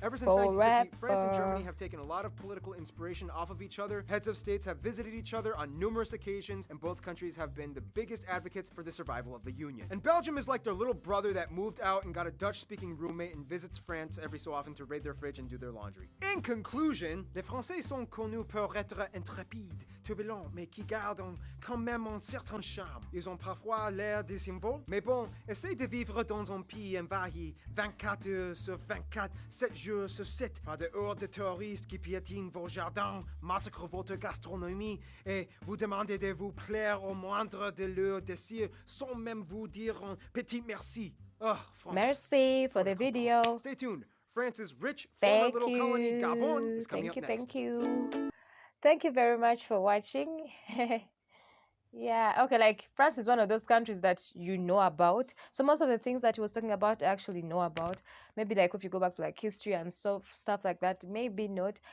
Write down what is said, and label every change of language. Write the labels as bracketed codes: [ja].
[en] Ever since 1950, France and Germany have taken a lot of political inspiration off of each other. Heads of states have visited each other on numerous occasions, and both countries have been the biggest advocates for the survival of the Union. And Belgium is like their little brother that moved out and got a Dutch-speaking roommate and visits France every so often to raid their fridge and do their laundry. In conclusion, [fr] les Français sont connus pour être intrépides, turbulents, mais qui gardent quand même un certain charme. Ils ont parfois l'air désinvolts, mais bon, essayez de vivre dans un pays envahi 24 heures sur 24, 7 jours sur 7, par des hordes de touristes qui piétinent vos jardins, massacrent votre gastronomie et vous demandez de vous plaire au moindre de leurs désirs sans même vous dire un petit merci. [en] Oh, France. Merci for the video. Stay tuned. France's rich former little colony, Gabon, is coming up next. Thank you. Thank you very much for watching. Yeah, okay, like France is one of those countries that you know about. So most of the things that he was talking about, I actually know about. Maybe like if you go back to like history and stuff like that, maybe not.